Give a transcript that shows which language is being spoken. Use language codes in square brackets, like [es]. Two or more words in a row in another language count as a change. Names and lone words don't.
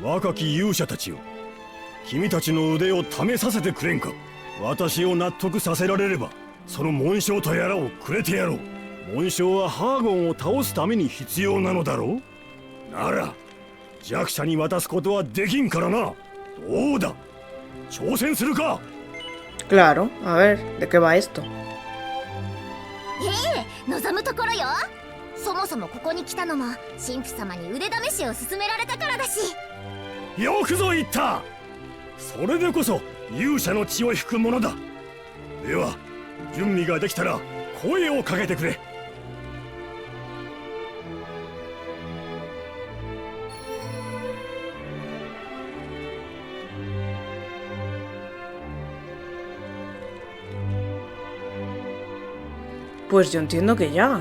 [ja] 若き勇者たちよ、君たちの腕を試させてくれんか。私を納得させられればその紋章とやらをくれてやろう。紋章はハーゴンを倒すために必要なのだろう。なら弱者に渡すことはできんからな。どうだ、挑戦するか。 [es] Claro, a ver, ¿de qué va esto? [ja] 望むところよ。そもそもここに来たのも神父様に腕試しを勧められたからだし。よくぞ言った。それでこそ勇者の血を引くものだ。では準備ができたら声をかけてくれ。 [es] Pues yo entiendo que ya.